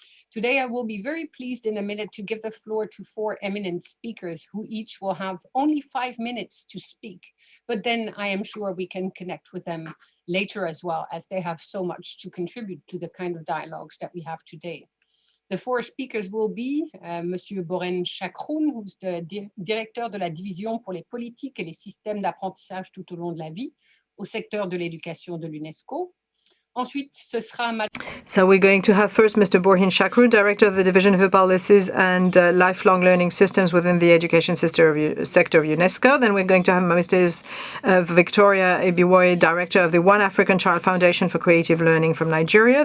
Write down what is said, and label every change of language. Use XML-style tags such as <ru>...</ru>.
<en>Today, I will be very pleased in a minute to give the floor to 4 eminent speakers who each will have only 5 minutes to speak. But then I am sure we can connect with them later as well, as they have so much to contribute to the kind of dialogues that we have today. The 4 speakers will be Monsieur Boren Chakroun, who's the</en> <fr>directeur de la division pour les politiques et les systèmes d'apprentissage tout au long de la vie au secteur de l'éducation de l'UNESCO. Ensuite, ce sera</fr> <en>So we're going to have first Mr. Borhin Chakroun, Director of the Division for Policies and Lifelong Learning Systems within the Education sector of UNESCO. Then we're going to have Mrs. Victoria Ebiwoye, Director of the One African Child Foundation for Creative Learning from Nigeria.</en>